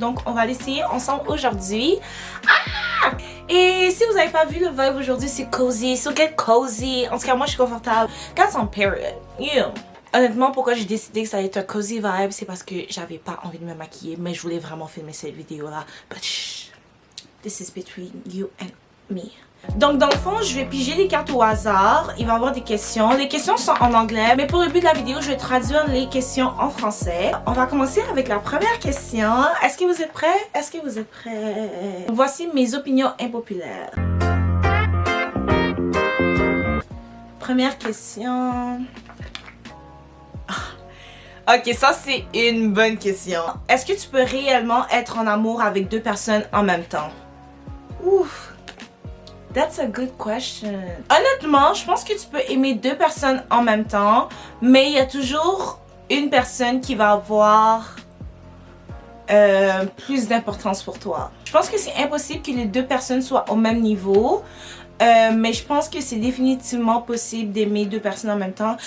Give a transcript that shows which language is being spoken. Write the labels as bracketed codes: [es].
[fr] Donc, on va l'essayer ensemble aujourd'hui. Et si vous n'avez pas vu le vibe aujourd'hui, c'est cozy. [en] So get cozy. [fr] En tout cas, moi, je suis confortable. [en] That's on period. Yeah. [fr] Honnêtement, pourquoi j'ai décidé que ça allait être un cozy vibe, c'est parce que j'avais pas envie de me maquiller, mais je voulais vraiment filmer cette vidéo-là. [en] But shh, this is between you and me. [fr] Donc dans le fond, je vais piger les cartes au hasard. Il va y avoir des questions. Les questions sont en anglais, mais pour le but de la vidéo, je vais traduire les questions en français. On va commencer avec la première question. Est-ce que vous êtes prêts? Est-ce que vous êtes prêts? Voici mes opinions impopulaires. Première question. Ok, ça c'est une bonne question. Est-ce que tu peux réellement être en amour avec deux personnes en même temps? [en] Ouf, that's a good question. [fr] Honnêtement, je pense que tu peux aimer deux personnes en même temps, mais il y a toujours une personne qui va avoir plus d'importance pour toi. Je pense que c'est impossible que les deux personnes soient au même niveau. Mais je pense que c'est définitivement possible d'aimer deux personnes en même temps.